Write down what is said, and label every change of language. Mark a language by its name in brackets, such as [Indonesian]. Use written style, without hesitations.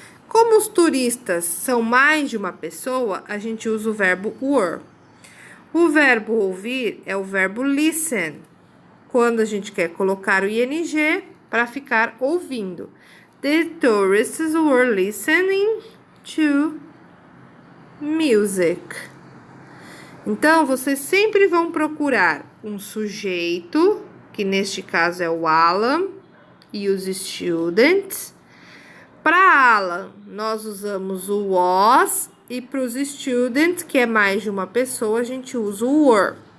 [Portuguese] Como os turistas são mais de uma pessoa, a gente usa o verbo were. O verbo ouvir é o verbo listen, quando a gente quer colocar o ing para ficar ouvindo. [English] The tourists were listening to music. [Portuguese] Então, vocês sempre vão procurar um sujeito, que neste caso é o Alan, e os students. Para Alan, nós usamos o was, e para os students, que é mais de uma pessoa, a gente usa o were.